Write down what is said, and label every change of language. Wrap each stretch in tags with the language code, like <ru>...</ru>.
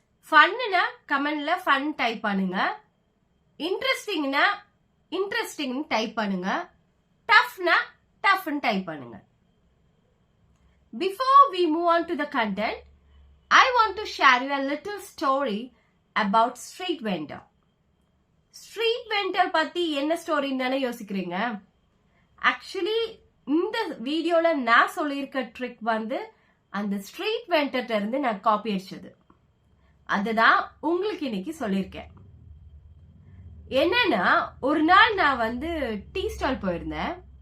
<ta>Fun-னா கமெண்ட்ல fun type பண்ணுங்க. இன்ட்ரெஸ்டிங்னா interesting type பண்ணுங்க. டஃப்னா டஃப்னு டைப் பண்ணுங்க.</ta> <en>Before we move on to the content, I want to share you a little story about street vendor.</en> <ta>Street vendor பத்தி என்ன ஸ்டோரின்னு தானே யோசிக்கிறீங்க? Actually இந்த வீடியோல நான் சொல்லியிருக்க ட்ரிக் வந்து அந்த ஸ்ட்ரீட் வெண்டர்ட்ட இருந்து நான் காப்பி அடிச்சது. அதுதான் உங்களுக்கு இன்னைக்கு சொல்லியிருக்கேன். என்னன்னா, ஒரு நாள் நான் வந்து டீ ஸ்டால் போயிருந்தேன்.</ta>